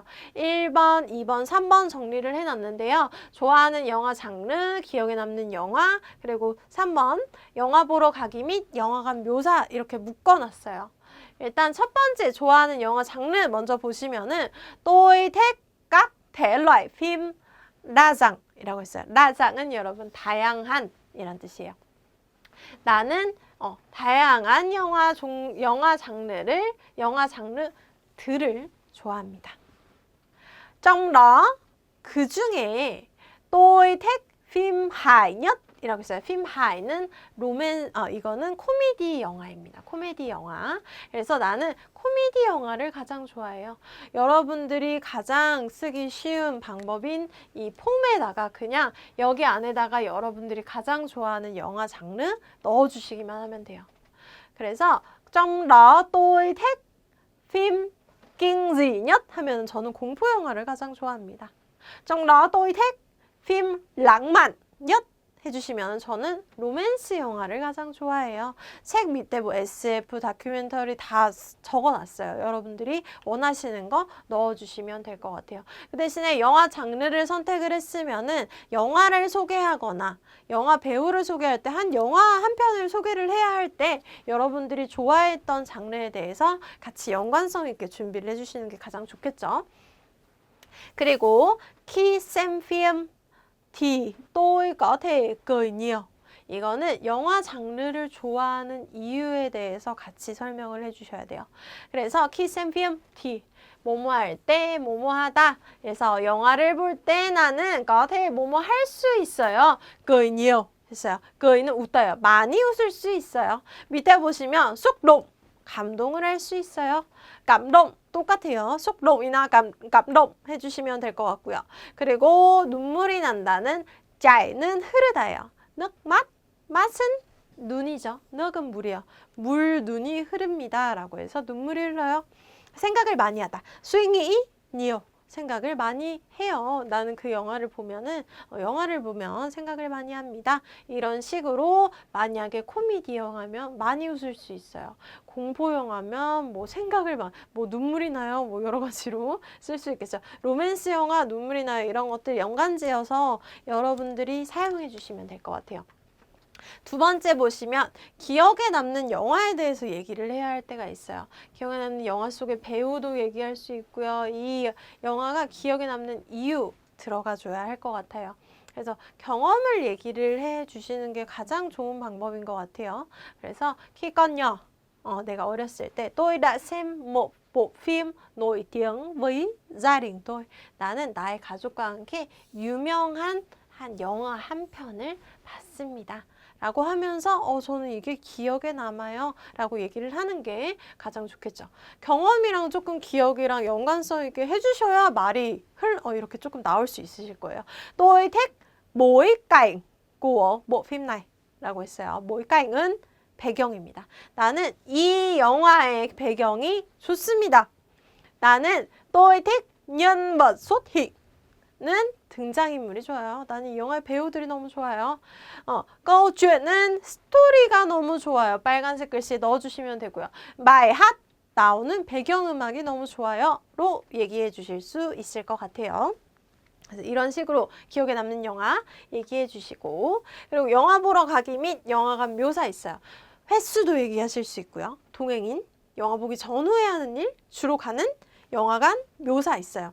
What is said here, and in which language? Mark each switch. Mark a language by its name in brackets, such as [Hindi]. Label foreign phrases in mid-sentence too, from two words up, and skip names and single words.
[Korean] 1번, 2번, 3번 정리를 해놨는데요. 좋아하는 영화 장르, 기억에 남는 영화, 그리고 3번 영화 보러 가기 및 영화관 묘사 이렇게 묶어놨어요. 일단 첫 번째 좋아하는 영화 장르 먼저 보시면은 [Vietnamese] tôi thích các thể loại phim đa dạng [Korean] 이라고 했어요. [Vietnamese] đa dạng [Korean] 은 여러분 다양한 이란 뜻이에요. 나는 다양한 영화 장르들을 좋아합니다. [Vietnamese] trong đó [Korean] 그 중에 [Vietnamese] tôi thích phim hài nhất [Korean] 이라고 했어요. [Vietnamese] phim hài [Korean] 는 이거는 코미디 영화입니다. 코미디 영화. 그래서 나는 코미디 영화를 가장 좋아해요. 여러분들이 가장 쓰기 쉬운 방법인 이 폼에다가 그냥 여기 안에다가 여러분들이 가장 좋아하는 영화 장르 넣어주시기만 하면 돼요. [Vietnamese] 그래서 trong đó tôi thích phim kinh dị nhất [Korean] 하면 저는 공포 영화를 가장 좋아합니다. [Vietnamese] trong đó tôi thích phim lãng mạn nhất [Korean] 해주시면 저는 로맨스 영화를 가장 좋아해요. 책 밑에 뭐 SF, 다큐멘터리 다 적어놨어요. 여러분들이 원하시는 거 넣어주시면 될 것 같아요. 그 대신에 영화 장르를 선택을 했으면은 영화를 소개하거나 영화 배우를 소개할 때 영화 한 편을 소개를 해야 할 때 여러분들이 좋아했던 장르에 대해서 같이 연관성 있게 준비를 해주시는 게 가장 좋겠죠. [Vietnamese] 그리고 khi xem phim thì tôi có thể cười nhiều. [Korean] 이거는 영화 장르를 좋아하는 이유에 대해서 같이 설명을 해주셔야 돼요. 그래서 [Vietnamese] khi xem phim thì [Korean] 뭐뭐 할 때, 뭐뭐 하다. 그래서 영화를 볼 때 나는 [Vietnamese] có thể [Korean] 뭐뭐 할 수 있어요. [Vietnamese] cười nhiều [Korean] 했어요. cười 는 웃어요. 많이 웃을 수 있어요. 밑에 보시면 [Vietnamese] xúc động, [Korean] 감동을 할 수 있어요. 감동 똑같아요. [Vietnamese] xúc động [Korean] 이나 감동 해주시면 될 것 같고요. 그리고 눈물이 난다는 chảy 는 흐르다예요. [Vietnamese] nước mắt, [Korean] 맛은 눈이죠. nước 은 물이에요. 눈이 흐릅니다. 라고 해서 눈물이 흘러요. 생각을 많이 하다. [Vietnamese] suy nghĩ nhiều. [Korean] 생각을 많이 해요. 나는 그 영화를 보면 생각을 많이 합니다. 이런 식으로 만약에 코미디 영화면 많이 웃을 수 있어요. 공포 영화면 생각을 눈물이 나요. 여러 가지로 쓸 수 있겠죠. 로맨스 영화 눈물이 나요. 이런 것들 연관지어서 여러분들이 사용해 주시면 될 것 같아요. 두 번째 보시면 기억에 남는 영화에 대해서 얘기를 해야 할 때가 있어요. 기억에 남는 영화 속의 배우도 얘기할 수 있고요. 이 영화가 기억에 남는 이유 들어가줘야 할 것 같아요. 그래서 경험을 얘기를 해 주시는 게 가장 좋은 방법인 것 같아요. [Vietnamese] 그래서 khi còn nhỏ, [Korean] 내가 어렸을 때 [Vietnamese] tôi đã xem một bộ phim nổi tiếng với gia đình tôi. [Korean] 나는 나의 가족과 함께 유명한 한 영화 한 편을 봤습니다. 라고 하면서 저는 이게 기억에 남아요 라고 얘기를 하는 게 가장 좋겠죠. 경험이랑 조금 기억이랑 연관성 있게 해주셔야 말이 이렇게 조금 나올 수 있으실 거예요. [Vietnamese] Tôi thích bối cảnh của bộ phim này [Korean] 라고 했어요. [Vietnamese] bối cảnh [Korean] 은 배경입니다. 나는 이 영화의 배경이 좋습니다. [Vietnamese] 나는 tôi thích nhân vật xuất hiện [Korean] 는 등장인물이 좋아요. 나는 이 영화의 배우들이 너무 좋아요. [Vietnamese] câu chuyện [Korean] 은 스토리가 너무 좋아요. 빨간색 글씨에 넣어주시면 되고요. [Vietnamese] bài hát [Korean] 나오는 배경음악이 너무 좋아요. 로 얘기해 주실 수 있을 것 같아요. 그래서 이런 식으로 기억에 남는 영화 얘기해 주시고, 그리고 영화 보러 가기 및 영화관 묘사 있어요. 횟수도 얘기하실 수 있고요. 동행인, 영화 보기 전후에 하는 일, 주로 가는 영화관 묘사 있어요.